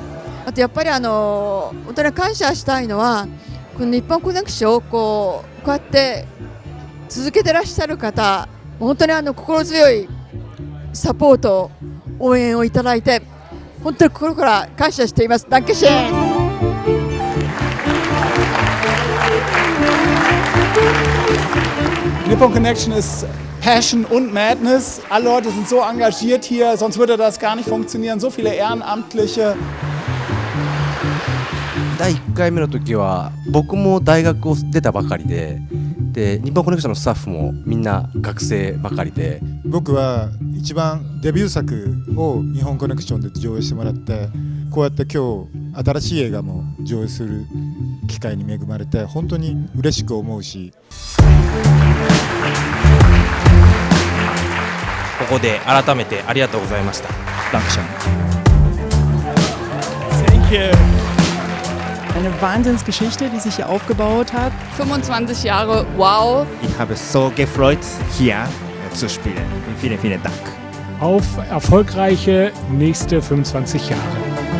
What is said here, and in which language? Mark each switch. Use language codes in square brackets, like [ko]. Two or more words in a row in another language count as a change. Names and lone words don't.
[ja] あとやっぱり本当に感謝したいのは、この日本コネクションをこうやって続けてらっしゃる方、本当に心強いサポート応援をいただいて、本当に心から感謝しています。 [de] Danke schön. Nippon Connection ist Passion und Madness. Alle Leute sind so engagiert hier, sonst würde das gar nicht funktionieren. So viele Ehrenamtliche. [ja] 第1回目の時は僕も大学を出たばかりでで日本コネクションのスタッフもみんな学生ばかりで、僕は一番デビュー作を日本コネクションで上映してもらって、こうやって今日新しい映画も上映する機会に恵まれて本当に嬉しく思うし、ここで改めてありがとうございました。ダンクション。 [en] Thank you. [de] Eine Wahnsinnsgeschichte, die sich hier aufgebaut hat. 25 Jahre, wow. Ich habe so gefreut, hier zu spielen. Vielen, vielen Dank. Auf erfolgreiche nächste 25 Jahre.